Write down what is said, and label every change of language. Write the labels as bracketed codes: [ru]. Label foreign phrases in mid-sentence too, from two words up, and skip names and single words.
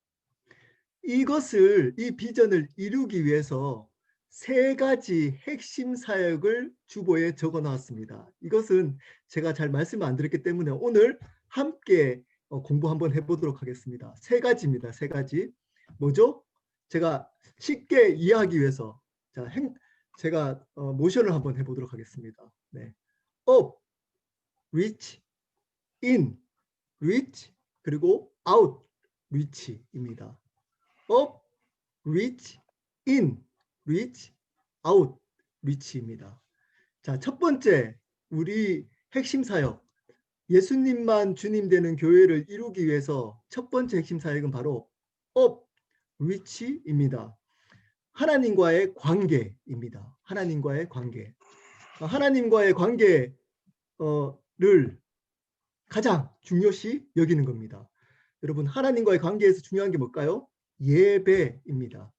[ko] 이 비전을 이루기 위해서 세 가지 핵심 사역을 주보에 적어 놨습니다. 이것은 제가 잘 말씀을 안 드렸기 때문에 오늘 함께 공부 한번 해보도록 하겠습니다. 세 가지입니다. 세 가지. 뭐죠? 제가 쉽게 이해하기 위해서 제가 모션을 한번 해보도록 하겠습니다. 네. [en] up, reach, in, reach, 그리고 out, reach입니다. up, reach, in, reach, out, [ko] reach입니다. 자, 첫 번째 우리 핵심 사역, 예수님만 주님 되는 교회를 이루기 위해서 첫 번째 핵심 사역은 바로 up, reach입니다. 하나님과의 관계입니다. 하나님과의 관계. 하나님과의 관계를 가장 중요시 여기는 겁니다. 여러분, 하나님과의 관계에서 중요한 게 뭘까요? 예배입니다.